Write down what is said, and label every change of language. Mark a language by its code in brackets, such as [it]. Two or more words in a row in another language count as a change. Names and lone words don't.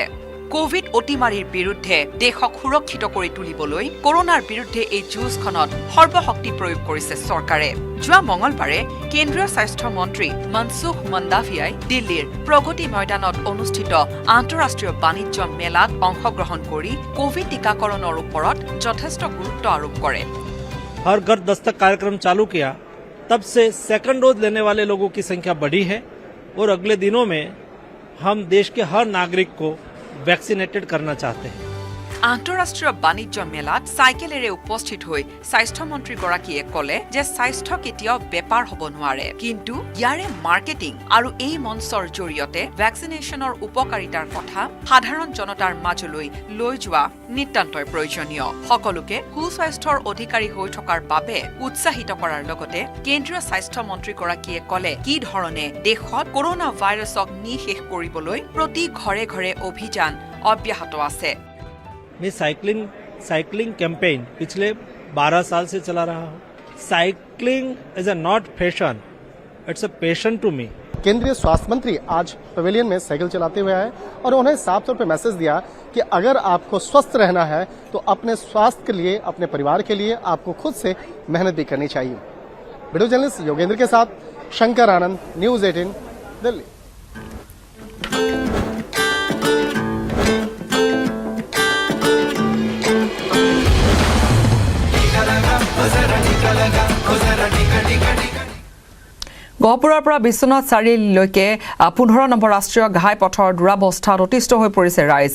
[as] কোভিড অতিমাৰীৰ বিৰুদ্ধে দেশক সুৰক্ষিত কৰি তুলিবলৈ কৰোনাৰ বিৰুদ্ধে এই যুঁজখনত সৰ্বশক্তি প্ৰয়োগ কৰিছে চৰকাৰে। যোৱা মঙলবাৰে কেন্দ্ৰীয় স্বাস্থ্য মন্ত্ৰী মনসুখ মন্দাভিয়াই দিল্লীৰ প্ৰগতি ময়দানত অনুষ্ঠিত আন্তঃৰাষ্ট্ৰীয় বাণিজ্য মেলাত অংশগ্ৰহণ কৰি কোভিড টিকাকৰণৰ ওপৰত যথেষ্ট গুৰুত্ব আৰোপ কৰে। [hi] हर घर दस्तक कार्यक्रम चालू किया, तब से [en] second dose [hi] लेने वाले लोगों की संख्या बढ़ी है और अगले दिनों में हम देश के हर नागरिक को वैक्सीनेटेड करना चाहते हैं। [as] আন্তঃৰাষ্ট্ৰীয় বাণিজ্য মেলাত চাইকেলেৰে উপস্থিত হৈ স্বাস্থ্যমন্ত্ৰীগৰাকীয়ে ক'লে যে স্বাস্থ্য কেতিয়াও বেপাৰ হ'ব নোৱাৰে, কিন্তু ইয়াৰে মাৰ্কেটিং আৰু এই মঞ্চৰ জৰিয়তে ভেকচিনেশ্যনৰ উপকাৰিতাৰ কথা সাধাৰণ জনতাৰ মাজলৈ লৈ যোৱা নিতান্তই প্ৰয়োজনীয়। সকলোকে সুস্বাস্থ্যৰ অধিকাৰী হৈ থকাৰ বাবে উৎসাহিত কৰাৰ লগতে কেন্দ্ৰীয় স্বাস্থ্যমন্ত্ৰীগৰাকীয়ে ক'লে কি ধৰণে দেশত কৰোনা ভাইৰাছক নিঃশেষ কৰিবলৈ প্ৰতি ঘৰে ঘৰে অভিযান অব্যাহত আছে। [hi] मैं साइकिलिंग कैंपेन पिछले 12 साल से चला रहा हूँ। [en] cycling is a not fashion, it's a passion to me. [hi] केंद्रीय स्वास्थ्य मंत्री आज पवेलियन में साइकिल चलाते हुए आए और उन्हें साफ तौर पर मैसेज दिया कि अगर आपको स्वस्थ रहना है तो अपने स्वास्थ्य के लिए, अपने परिवार के लिए आपको खुद से मेहनत भी करनी चाहिए। [en] video journalist [hi] योगेंद्र के साथ शंकर आनंद, न्यूज 18 दिल्ली। [as] গহপুৰৰ পৰা বিশ্বনাথ চাৰিআলিলৈকে 15 নম্বৰ ৰাষ্ট্ৰীয় ঘাই পথৰ দুৰাৱস্থাত অতিষ্ঠ হৈ পৰিছে ৰাইজ।